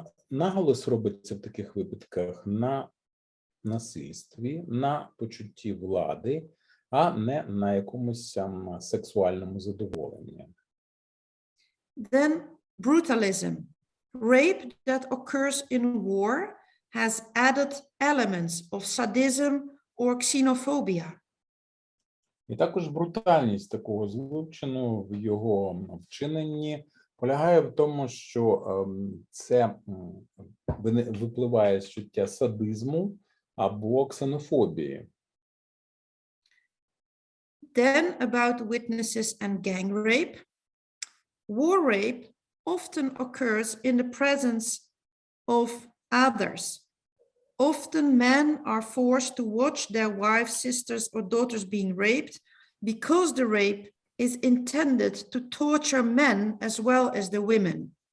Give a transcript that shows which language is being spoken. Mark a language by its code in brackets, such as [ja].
[uk] Наголос робиться в таких випадках на насильстві, на почутті влади, а не на якомусь сексуальному задоволенні. [en] Then brutalism. Rape that occurs in war has added elements of sadism or xenophobia. [uk] І також брутальність такого злочину в його вчиненні полягає в тому, що це випливає з чуття садизму або ксенофобії. [en] Then about witnesses and gang rape. War rape often occurs in the presence of others. Often men are forced to watch their wives, sisters, or daughters being raped because the rape is intended to torture men as well as the women.